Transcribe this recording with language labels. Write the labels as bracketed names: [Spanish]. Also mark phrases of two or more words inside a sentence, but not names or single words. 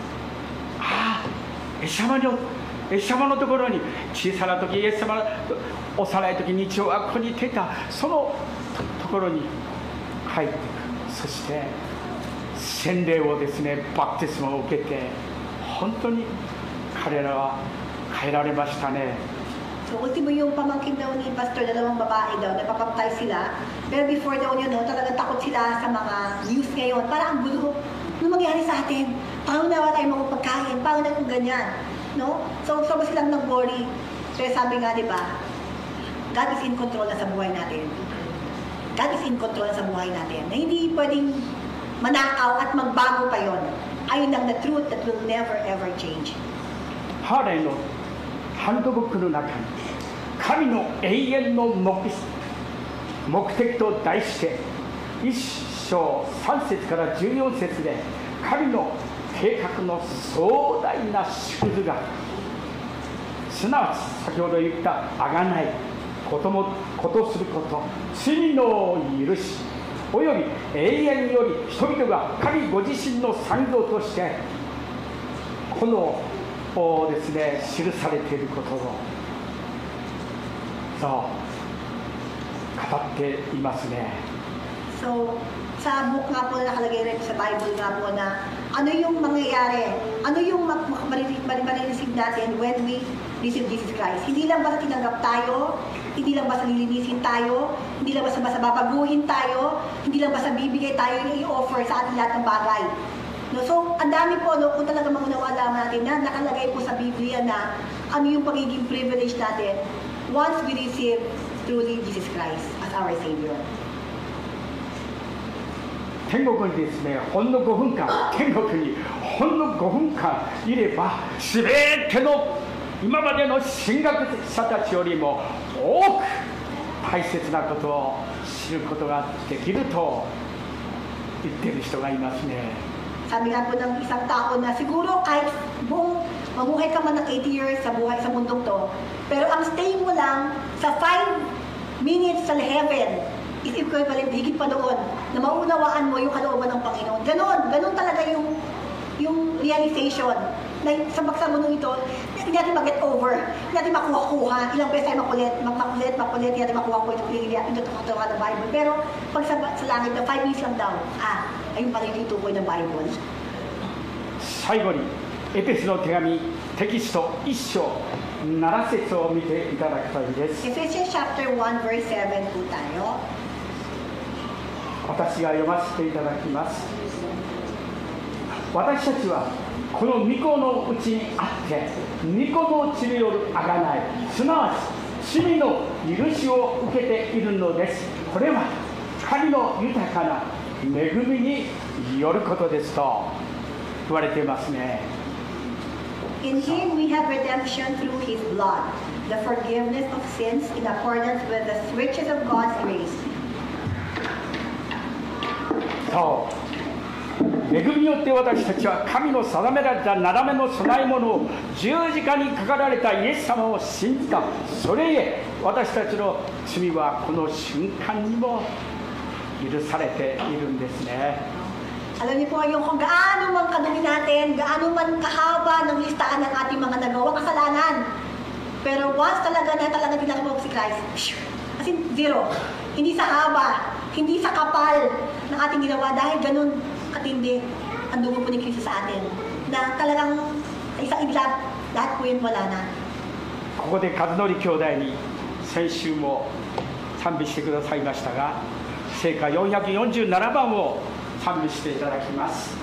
[Japanese] ああ、イエス様のところに小さな時、イエス様の幼い時、日曜はここにいてた、そのところに入っていく。そして洗礼をですね、バプテスマを受けて、本当に彼らは変えられましたね。 [Filipino] So, ultimo yung pamangkin daw ni Pastor, dalawang babae daw, napapapatay sila. Pero before daw yun, talagang takot sila sa mga news ngayon. Parang ang gulo, ano mangyari sa atin? Paano na tayo magpagkain? Paano na kung ganyan? No? So silang nag-worry. Pero sabi nga, di ba, [English] God is in control [Filipino] na sa buhay natin. [English] God is in control [Filipino] na sa buhay natin. Na hindi pwedeng manakaw at magbago pa yon. Ayun lang [English] the truth that will never ever change. [Japanese] ハーレーのハンドブックの中に神の永遠の目的と題して1章3 節から14節で神の計画の壮大な縮図が、すなわち先ほど言った贖い、ことすること、罪の許しおよび永遠により人々が神ご自身の産業としてこのですね、記されていることをそう語っていますね。 [Filipino] So, sa book nga po nakalagay rin sa Bible nga po na ano yung mangyayari, ano yung marireceive natin [English] when we receive Jesus Christ. [Filipino] Hindi lang basta tinanggap tayo, hindi lang basta lilinisin tayo, hindi lang basta babaguhin tayo, hindi lang basta bibigay tayo yung i-offer sa ating lahat ng bagay. No, so, ang dami po, no, kung talaga magunawa naman natin na nakalagay po sa Biblia na ano yung pagiging privilege natin [English] once we receive truly Jesus Christ as our Savior. [Japanese] 天国にですね、ほんの5分間、天国にほんの5分間いれば、すべての今までの神学者たちよりも多く大切なことを知ることができると言っている人がいますね。 [Filipino] Sabi nga po ng isang tao na siguro kahit mamuhay ka man ng 80 years sa buhay sa mundong to, pero ang stay mo lang sa 5 minutes sa heaven [English] is equivalent, [Filipino] higit pa doon, na maunawaan mo yung kalooban ng Panginoon. Ganon talaga yung realization na sa mundong ito, hindi natin mag- [English] get over, [Filipino] hindi natin makuha-kuha, ilang beses tayo makulit, hindi natin makuha-kuha yung tutuwa ng Bible. Pero pag sa langit na 5 minutes lang daw, ayun pa rin yung tukoy ng Bible. [Japanese] 最後にエペスの手紙テキスト1章7節を見ていただきたいです。 [English] Ephesians chapter 1 verse 7 [Filipino] po tayo. [Japanese] 私が読ませていただきます。私たちはこの御子のうちにあって御子の血による贖い、すなわち罪の許しを受けているのです。これは神の豊かな恵みによることですと言われていますね。 [English] In Him we have redemption through His blood, the forgiveness of sins in accordance with the riches of God's grace. [Japanese] そう、恵みによって私たちは神の定められた斜めの供え物を十字架にかかられたイエス様を信じた。それゆえ私たちの罪はこの瞬間にも許されているんですね。 [Filipino] Alam niyo po yung kung gaano man kadumi natin, gaano man kahaba ng listahan ng ating mga nagawang kasalanan. Pero once talaga tinanggap mo si Christ, [English] as in zero. [Filipino] Hindi sa haba, hindi sa kapal ng ating ginawa dahil ganun katindi ang dugo po ni Kristo sa atin. Na talagang isang iglap, lahat po yun wala na. [Japanese] ここで和則兄弟に先週も賛美してくださいましたが、聖歌447番を賛美していただきます。